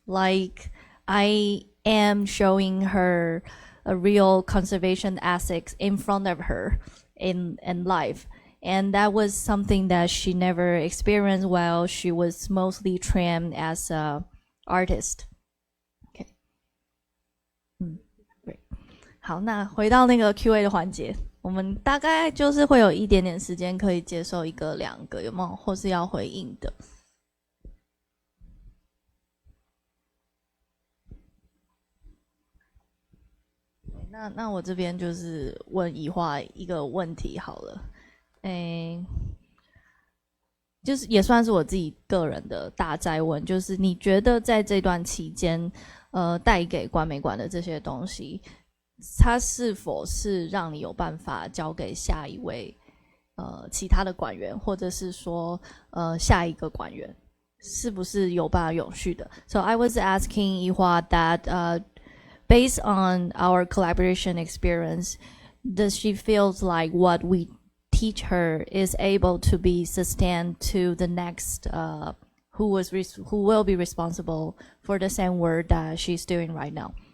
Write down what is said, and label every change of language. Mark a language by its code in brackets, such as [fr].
[en] Like I am showing her a real conservation aspects in front of her in life. And that was something that she never experienced while she was mostly trained as an artist. Okay. Great. [zh] 好，那回到那个 Q&A 的环节，我们大概就是会有一点点时间可以接受一个两个，有没有？或是要回应的？那我这边就是问宜华一个问题好了。就是也算是我自己个人的大哉问，就是你觉得在这段期间，带给关美馆的这些东西，它是否是让你有办法交给下一位其他的馆员，或者是说下一个馆员，是不是有办法永续的 [en] ？So I was asking Yihua that based on our collaboration experience, does she feels like what we teach her is able to be sustained to the next who will be responsible for the same work that she's doing right now?